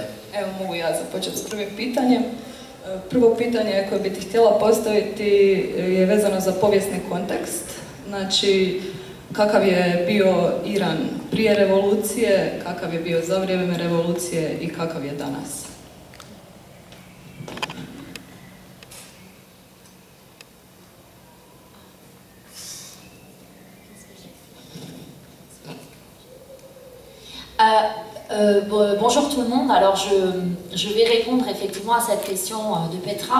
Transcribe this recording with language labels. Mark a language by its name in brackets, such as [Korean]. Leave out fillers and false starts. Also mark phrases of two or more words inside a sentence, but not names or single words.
[Croatian] Evo, mogu ja započeti s prvim pitanjem. Prvo pitanje koje bih ti htjela postaviti je vezano za povijesni kontekst. Znači, kakav je bio Iran prije revolucije, kakav je bio za vrijeme revolucije i kakav je danas? [French] Bonjour tout le monde. Alors je vais répondre effectivement à cette question de Petra.